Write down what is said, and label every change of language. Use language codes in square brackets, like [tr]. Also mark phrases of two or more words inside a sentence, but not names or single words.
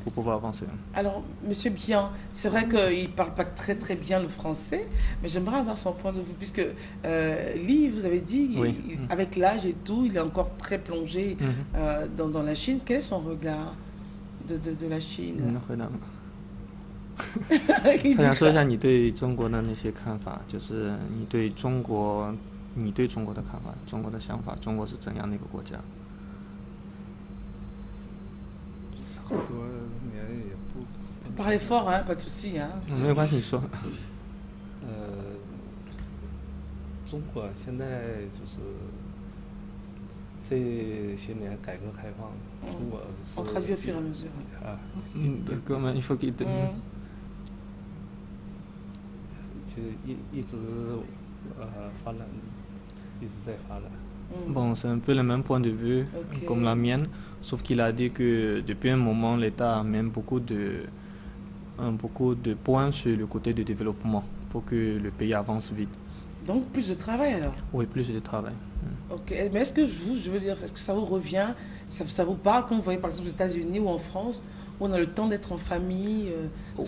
[fr] pour pouvoir avancer. Alors, Monsieur Bian, c'est vrai qu'il ne parle pas très très bien le français, mais j'aimerais avoir son point de vue, puisque Lee, vous avez dit, Oui. avec l'âge et tout, il est encore très plongé Mhm. dans la Chine. Quel est son regard de la Chine? [zh] 回答吗？ [fr] Il [zh] 他想 [fr] dit [zh] 说一 [fr] quoi? [zh] 下你对中国的那些看法，就是你对中国的看法，中国的想法，中国是怎样的一个国家？差不多年也不 [fr] Parlez fort, hein, pas de souci. Hein. [zh] 没有关系，你说。中国现在就是这些年改革开放，中国是 [fr] On traduit au fur et à mesure. 啊， D'accord, mais il faut qu'il te... [zh] 就一直发展，一直在发展。 [fr] Bon, c'est un peu le même point de vue Ok. comme la mienne, sauf qu'il a dit que depuis un moment, l'État amène beaucoup de points sur le côté du développement pour que le pays avance vite. Donc, plus de travail alors. Oui, plus de travail. Ok, mais est-ce que je veux dire, est-ce que ça vous revient, ça vous parle quand vous voyez par exemple aux États-Unis ou en France, où on a le temps d'être en famille, parce